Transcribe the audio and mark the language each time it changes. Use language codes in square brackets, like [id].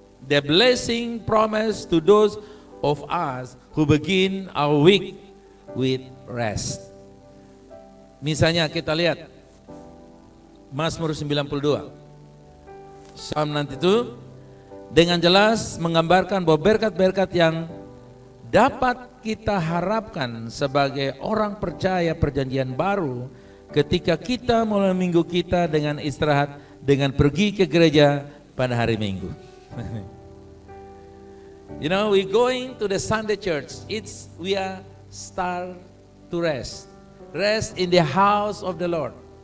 [en] The blessing promised to those of us who begin our week with rest. [id] Misalnya kita lihat Mazmur 92. Psalm 92 dengan jelas menggambarkan bahwa berkat-berkat yang dapat kita harapkan sebagai orang percaya perjanjian baru ketika kita mulai minggu kita dengan istirahat, dengan pergi ke gereja pada hari Minggu. [en] You know, we going to the Sunday church. We are start to rest. Rest in the house of the Lord.